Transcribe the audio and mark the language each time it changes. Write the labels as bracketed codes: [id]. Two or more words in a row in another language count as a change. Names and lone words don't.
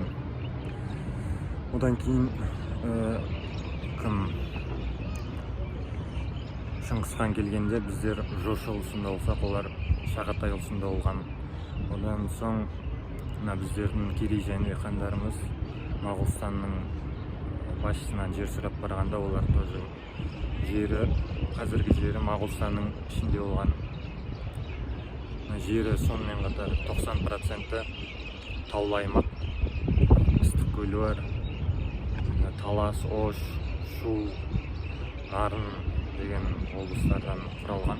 [kk] Одан кейін кім? Шыңғысхан келгенде біздер Жошы ұлысында болсақ, олар Шағатай ұлысында болған. Одан соң біздердің Керей және хандарымыз Моғолстанның [ky] башчысынан жер сурап барганда олар тоже жери азыркы жери Моголстандын ичинде болгон жери сонун катар 90% таулуу аймак, ыстык көлү бар, Талас, Ош, Шу, Нарын деген облустардан куралган.